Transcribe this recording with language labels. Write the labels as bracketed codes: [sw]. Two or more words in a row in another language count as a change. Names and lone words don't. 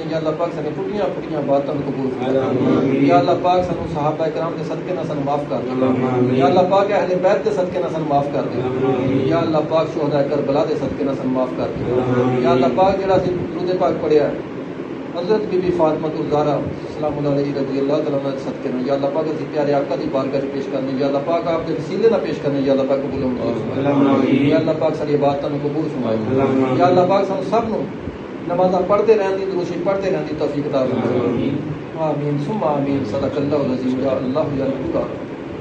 [pa] یا اللہ پاک ساڈی ٹٹیاں پھٹیاں باتاں نوں قبول فرمائے. یا اللہ پاک سانوں صحابہ اکرام دے صدقے نال سانوں معاف کر دے. یا اللہ پاک اہلِ بیت دے صدقے نال سانوں معاف کر دے. یا اللہ پاک شہدائے کربلا دے صدقے نال سانوں معاف کر دے. یا اللہ پاک جیہڑا اسیں درود پاک پڑھیا حضرت بی بی فاطمہ زہرا [ar] سلام اللہ علیہا رضی اللہ تعالیٰ عنہا [pa] دے صدقے نال، یا اللہ پاک اسیں پیارے آقا دی بارگاہ میں پیش کرنے. یا اللہ پاک آپ دے وسیلے نال پیش کرنے۔ یا اللہ پاک قبول فرمائے. یا اللہ پاک ساڈی عبادتاں نوں قبول فرمائے۔ یا اللہ پاک سانوں سب نوں نمازاں پڑھتے رہنے دی، درود شریف پڑھتے رہنے دی توفیق عطا فرمائے. [ar] آمين ثم آمين۔ صدق الله العظيم۔ يا الله يا رب